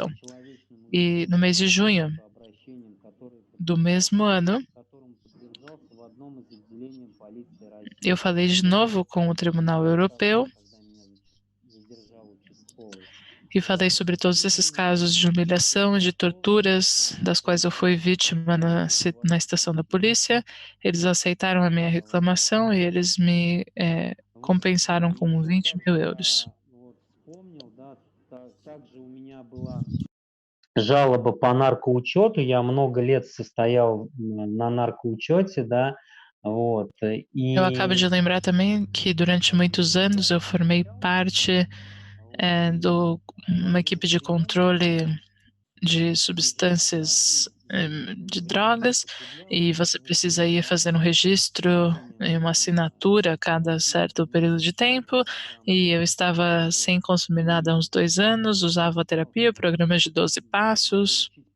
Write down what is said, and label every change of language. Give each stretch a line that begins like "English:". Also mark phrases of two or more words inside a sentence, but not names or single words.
Portuguese: E no mês de junho do mesmo ano, eu falei de novo com o Tribunal Europeu e falei sobre todos esses casos de humilhação e de torturas das quais eu fui vítima na estação da polícia. Eles aceitaram a minha reclamação e eles me compensaram com 20 mil euros.
Russian: Жалоба по наркоучету. Я много лет состоял на наркоучете, да, вот.
Portuguese: Eu acabo de lembrar também que durante muitos anos eu formei parte de uma equipe de controle de substâncias de drogas, e você precisa ir fazer um registro e uma assinatura a cada certo período de tempo, e eu estava sem consumir nada há uns 2 anos, usava a terapia, programas de 12 passos.